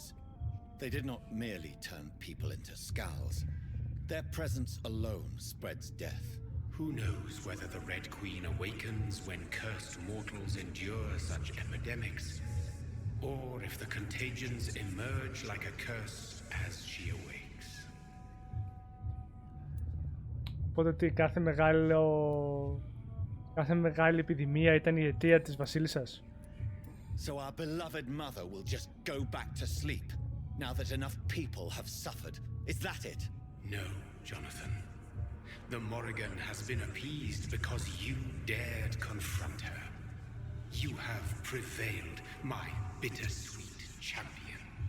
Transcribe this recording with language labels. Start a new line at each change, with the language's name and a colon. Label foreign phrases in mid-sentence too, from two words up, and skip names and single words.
English: They did not merely turn people into skulls. Their presence alone spreads death. Who knows whether the Red Queen awakens when cursed mortals endure such epidemics, or if the contagions emerge like a curse as she awakes.
Greek: Οπότε τι, κάθε μεγάλη επιδημία ήταν η αιτία της βασίλισσας.
English: So our beloved mother will just go back to sleep, now that enough people have suffered. Is that it? No, Jonathan. The Morrigan has been appeased because you dared confront her. You have prevailed, my bittersweet champion.